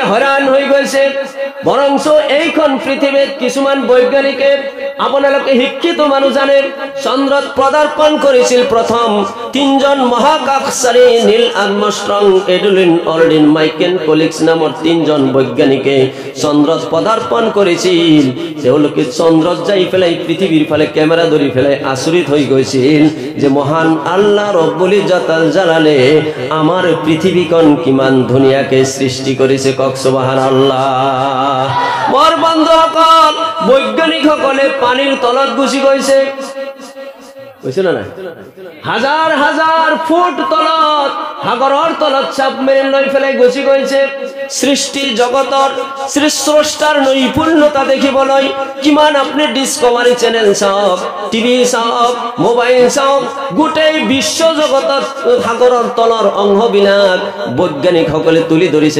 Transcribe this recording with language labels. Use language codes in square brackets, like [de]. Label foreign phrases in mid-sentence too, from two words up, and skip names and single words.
[as] হৰান হৈ গৈছে বৰঞ্চ এইখন পৃথিৱীত কিছুমান বৈজ্ঞানিকে আপোনালোকে শিক্ষিত মানুহ জানে চন্দ্ৰত পদাৰ্পণ কৰিছিল প্ৰথম তিনজন মহাকাশচাৰী নীল আৰ্মষ্ট্ৰং এডুইন অল্ডিন মাইকেল কলিক্স নামৰ তিনজন বৈজ্ঞানিকে চন্দ্ৰত পদাৰ্পণ কৰিছিল তেওঁলোকে চন্দ্ৰত যাই পেলাই পৃথিৱীৰ ফালে কেমেৰা ধৰি পেলাই আচৰিত হৈ গৈছিল যে মহান আল্লাহ রব্বুল ইজ্জতুল জালালে আমার পৃথিবীখন কিমান ধুনীয়াকে সৃষ্টি কৰিছে কক সুবহানাল্লাহ মোৰ বন্ধুসকল বৈজ্ঞানিকসকলে পানীৰ তলত গুচি গৈছে কইছিল না হাজার হাজার ফুট তলত সাগৰৰ তলত সাবমেরিন লৈ ফেলাই গুচি গৈছে সৃষ্টি জগতৰ সৃষ্টাৰ নৈপুণ্যতা দেখিবলৈ কিমান আপনি ডিসকভাৰী চেনেল চাওক টিভি চাওক মোবাইল চাওক গোটেই বিশ্ব জগতত সাগৰৰ তলৰ অংশবিলাক বৈজ্ঞানিকসকলে তুলি ধৰিছে